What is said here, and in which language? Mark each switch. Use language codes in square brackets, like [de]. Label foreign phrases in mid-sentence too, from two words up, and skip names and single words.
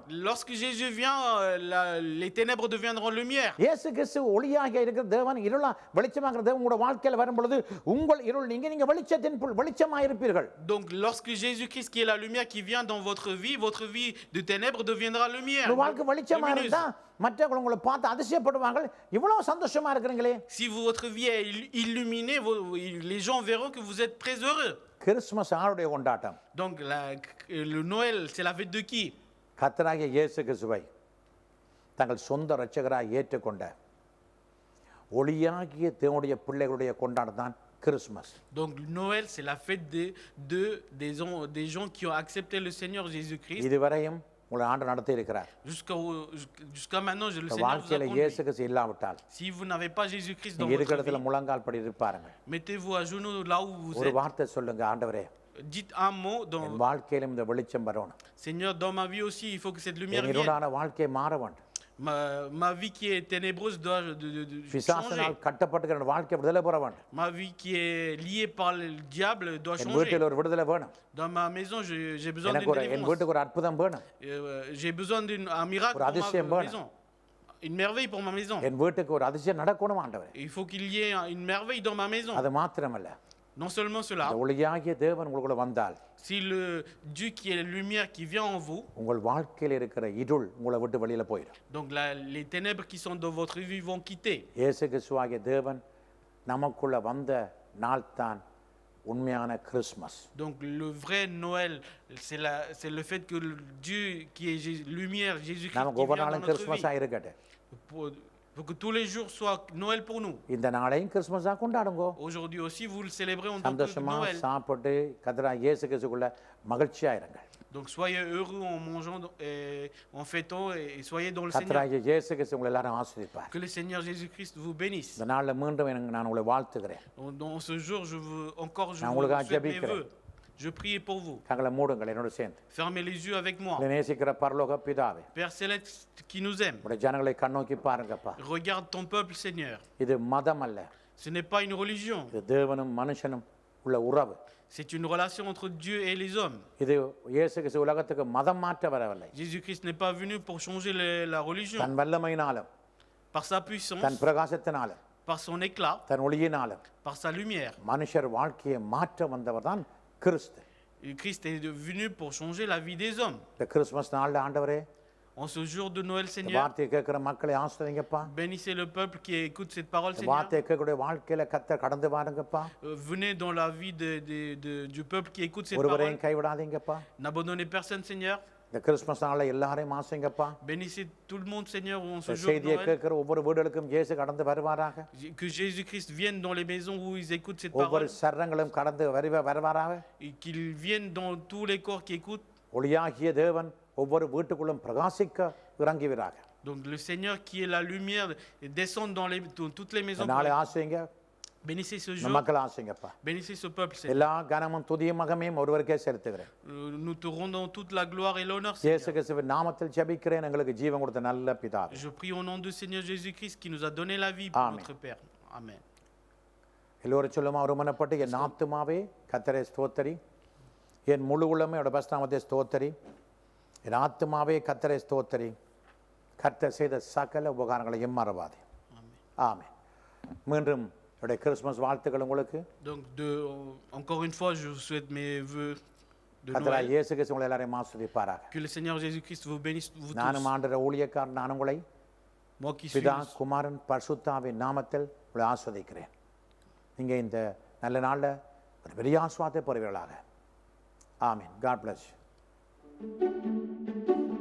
[fr] Lorsque Jésus vient, les ténèbres deviendront lumière. [ta] இயேசு கிறிஸ்து ஒளியாக இருக்கிற தேவன், இருளா வெளிச்சமாக்குற தேவன் உங்களோட வாழ்க்கையில வரும் பொழுது உங்கள் இருள் நீங்க வெளிச்சத்தின் வெளிச்சமா இருப்பீர்கள். [fr] Donc lorsque Jésus-Christ qui est la lumière qui vient dans votre vie de ténèbres deviendra lumière. [ta] உங்க வாழ்க்கை வெளிச்சமா [fr] lumineuse. [ta] இருந்தா மற்றவங்க உங்களை பார்த்து அதிசயப்படுவாங்க, இவ்வளவு சந்தோஷமா இருக்கிறீங்களே. [fr] Si votre vie est illuminée, les gens verront que vous êtes très heureux. [ta] கிறிஸ்துமஸ் ஆருடைய கொண்டாட்டம்? [fr] Donc le Noël, c'est la fête de qui? [ta] கர்த்தராகிய இயேசு கிறிஸ்துவை தங்கள் சொந்த இரட்சகராய் ஏற்றுக்கொண்ட ஒளியாகிய தேவனுடைய பிள்ளைகளுடைய கொண்டாட்டம் தான் கிறிஸ்துமஸ். [fr] Donc Noël, c'est la fête des gens qui ont accepté le Seigneur Jésus-Christ. [ta] இதுவரையும் உங்களை ஆண்டவர் நடத்தி இருக்கிறார். [fr] Jusqu'à maintenant, le Seigneur vous a [ta] வாழ்க்கையில இயேசு [fr] conduit. [ta] கிறிஸ்து இல்லாவிட்டால் [fr] Si vous n'avez pas Jésus-Christ dans [ta] நீங்க இருக்கிற [fr] votre [ta] இடத்துல [fr] vie, [ta] முழங்கால் படி இருப்பாருங்க. [fr] mettez-vous à genoux là où vous [ta] ஒரு [fr] êtes. [ta] வார்த்தை சொல்லுங்க, ஆண்டவரே [fr] Dites un mot dans [ta] என் வாழ்க்கையிலும் இந்த வெளிச்சம் வரணும். [fr] Seigneur, dans ma vie aussi, il faut que cette lumière [ta] என் [fr] vienne. [ta] இருளான வாழ்க்கை மாற வேண்டும். [fr] Ma vie qui est ténébreuse doit changer. [ta] பிசாசினால் கட்டப்பட்டுக்கிற வாழ்க்கை விடுதலை பெற வேண்டும். [fr] Ma vie qui est liée par le diable doit [ta] என் [fr] changer. [ta] வீட்டில் ஒரு விடுதலை வேணும். [fr] Dans ma maison, j'ai besoin [ta] எனக்கு [fr] d'une [ta] என் [fr] délivrance. [ta] வீட்டுக்கு ஒரு அற்புதம் வேணும். [fr] J'ai besoin d'un miracle [ta] ஒரு [fr] pour [ta] அதிசயம் [fr] ma [ta] வேணும். [fr] maison. Une merveille pour ma maison. [ta] என் வீட்டுக்கு ஒரு அதிசயம் நடக்கணும் ஆண்டவரே. [fr] Il faut qu'il y ait une merveille dans ma maison. [ta] அது மாத்திரமல்ல, [fr] Non seulement cela, [ta] இந்த ஒளியாகிய தேவன் உங்களுக்குள்ள வந்தால் [fr] si le Dieu qui est la lumière qui vient en vous, [ta] உங்கள் வாழ்க்கையில் இருக்கிற இருள் உங்களை விட்டு வெளியில போயிடும். [fr] donc les ténèbres qui sont dans votre vie vont quitter. [ta] இயேசு கிறிஸ்துவாகிய தேவன் நமக்குள்ள வந்த நாள் தான் உண்மையான கிறிஸ்மஸ். [fr] Donc le vrai Noël, c'est le fait que Dieu qui est lumière, Jésus-Christ [ta] நமக்கு [fr] qui [ta] ஒவ்வொரு [fr] vient dans [ta] நாளும் [fr] notre [ta] கிறிஸ்மஸா [fr] vie. [ta] இருக்கட்டும். [fr] Pour que tous les jours soient Noël pour nous. [ta] இந்த நாளையும் கிறிஸ்மஸா கொண்டாடுங்கோ. [fr] Aujourd'hui aussi, vous le célébrez en tant que [ta] சந்தோஷமா [fr] Noël. [ta] சாப்பிட்டு கர்த்தராகிய இயேசு கிறிஸ்துக்குள்ள மகிழ்ச்சியா இருங்கள். [fr] Donc soyez heureux en mangeant et en fêtant et soyez dans le Seigneur. [ta] கர்த்தராகிய இயேசு கிறிஸ்து உங்களை எல்லாரும் ஆசீர்வதிப்பார். [fr] Que le Seigneur Jésus-Christ vous bénisse. [ta] இந்த நாள்ல மீண்டும் நான் உங்களை வாழ்த்துகிறேன். [fr] Dans ce jour, je veux encore [ta] நான் [fr] vous [ta] உங்களுக்காக [fr] souhaite mes [ta] ஜெபிக்கிறேன். [fr] vœux. Je prie pour vous. [ta] கங்களை மூடுங்கள் என்னோட சேர்ந்து. [fr] Fermez les yeux avec moi. [ta] உங்களை நேசிக்கிற பரலோக பிதாவே, [fr] Père céleste qui nous aime, [ta] உங்களுடைய ஜனங்களை கண்ணோக்கி பாருங்கப்பா. [fr] regarde ton peuple, Seigneur. [ta] இது மதம் அல்ல, [fr] Ce n'est pas une religion, [ta] இது தேவனும் மனுஷனும் உள்ள உறவு. [fr] c'est une relation entre Dieu et les hommes. [ta] இது இயேசு கிறிஸ்து உலகத்துக்கு மதம் மாற்ற வரவில்லை. [fr] Jésus-Christ n'est pas venu pour changer la religion. [ta] தன் வல்லமையினாலும் [fr] Par sa puissance, [ta] தன் பிரகாசத்தினாலும் [fr] par son éclat, [ta] தன் ஒளியினாலும் [fr] par sa lumière. [ta] மனுஷர் வாழ்க்கையை மாற்ற வந்தவர் தான் கிறிஸ்து. [fr] Et Christ est venu pour changer la vie des hommes. [ta] இந்த கிறிஸ்மஸ் நாள்ல ஆண்டவரே, [fr] En ce jour de Noël, [ta] இந்த [fr] Seigneur, [ta] வார்த்தையை கேட்கிற மக்களை ஆசீர்வதிங்கப்பா. [fr] bénissez le peuple qui écoute cette parole, [ta] இந்த [fr] Seigneur. [ta] வார்த்தையை கேட்கக்கூடிய வாழ்க்கையில கர்த்தர் கடந்து வாருங்கப்பா. [fr] Venez dans la vie du peuple qui écoute cette parole. [ta] ஒருவரையும் கைவிடாதீங்கப்பா. [fr] N'abandonnez personne, Seigneur. [ta] இந்த கிறிஸ்மஸ் நாள்ல எல்லாரையும் ஆசைங்கப்பா. [fr] Bénissez tout le monde, Seigneur, en ce [ta] இந்த [fr] jour de [ta] செய்தியை [fr] Noël. [ta] கேட்கிற ஒவ்வொரு வீடுகளுக்கும் இயேசு கடந்து வருவாராக. [fr] Que Jésus-Christ vienne dans les maisons où ils écoutent cette [ta] ஒவ்வொரு [fr] parole. [ta] சரங்களும் கடந்து வருவாராக. [fr] Et qu'il vienne dans tous les corps qui écoutent. [ta] ஒளியாகிய தேவன் ஒவ்வொரு வீட்டுக்குள்ளும் பிரகாசிக்க இறங்குவீராக. [fr] Donc le Seigneur qui est la lumière descend dans toutes les maisons. [ta] நாளை ஆசைங்க. [fr] Bénissez ce [ta] இந்த [fr] jour. [ta] மக்கள் ஆசைங்கப்பா. [fr] Bénissez ce peuple, Seigneur. [ta] எல்லா கனமும் துதியும் மகமையும் ஒருவருக்கே செலுத்துகிறேன். [fr] Nous te rendons toute la gloire et l'honneur, [ta] இயேசு [fr] Seigneur. [ta] கிறிஸ்துவின் நாமத்தில் ஜெபிக்கிறேன், எங்களுக்கு ஜீவன் கொடுத்த நல்ல பிதாவே. [fr] Je prie au nom du Seigneur Jésus-Christ qui nous a donné la vie pour Amen. notre Père. Amen. [ta] எல்லோரும் சொல்லுமா ஒருமனப்பட்டு என் ஆத்துமாவே கர்த்தரை ஸ்தோத்தரி, என் முழு உள்ளமே அவருடைய பரிசுத்தநாமத்தை ஸ்தோத்தரி, என் ஆத்துமாவே கர்த்தரை ஸ்தோத்தரி, கர்த்தர் செய்த சகல உபகாரங்களையும் மறவாதே. ஆமென். மீண்டும் என்னுடைய கிறிஸ்மஸ் வாழ்த்துக்கள் உங்களுக்கு. [fr] Donc encore une fois, je vous souhaite mes vœux de [ta] கர்த்தராகிய [fr] Noël. [ta] இயேசு கிறிஸ்து உங்களை எல்லாரையும் ஆசீர்வதிப்பாராக. [fr] Que le Seigneur Jésus-Christ vous bénisse, vous [ta] நானும் [fr] tous. [ta] ஆண்டவருடைய ஊழியக்காரன் நான் உங்களை [fr] Moi qui suis [ta] பிதா குமாரன் பரிசுத்தாவின் நாமத்தில் உங்களை ஆஸ்வதிக்கிறேன். நீங்க இந்த நல்ல நாள்ல ஒரு பெரிய ஆசீர்வாதத்தை பெறுவீர்களாக. ஆமென். [en] God bless you.